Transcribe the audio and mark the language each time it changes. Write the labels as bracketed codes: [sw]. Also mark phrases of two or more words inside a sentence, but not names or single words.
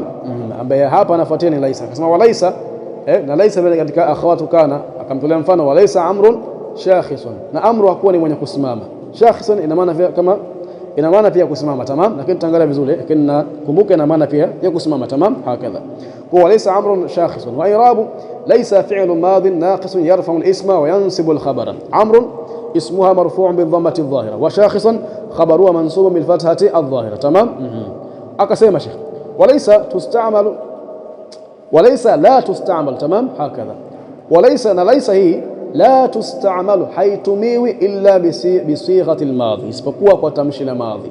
[sw] Ambaye hapa anafuatia ni laisa, akasema walaisa na laisa katika [ar] أخوات كان, [sw] akamtolea mfano [ar] وليس عمرو شاخصا, [sw] na amru hakuwa ni mwenye kusimama. Shakhisun ina maana pia kusimama. Tamam. Lakini tutaangalia vizuri, lakini nakumbuka ina maana pia ya kusimama. [ar] تمام. هكذا. Kwa ليس عمرو شاخصا، وإعراب ليس فعل ماض ناقص يرفع الاسم وينصب الخبر. عمرو اسمها مرفوع بالضمة الظاهرة، وشاخص خبرها منصوب بالفتحة الظاهرة. تمام. [sw] Akasema Sheikh [ar] وليس تستعمل، وليس لا تستعمل. تمام. هكذا. [sw] Walaysa, na laysa hii [ar] لا تستعمل, [sw] haitumiwi [ar] إلا بصيغة الماضي, [sw] isipokuwa kwa tamshi la madhi.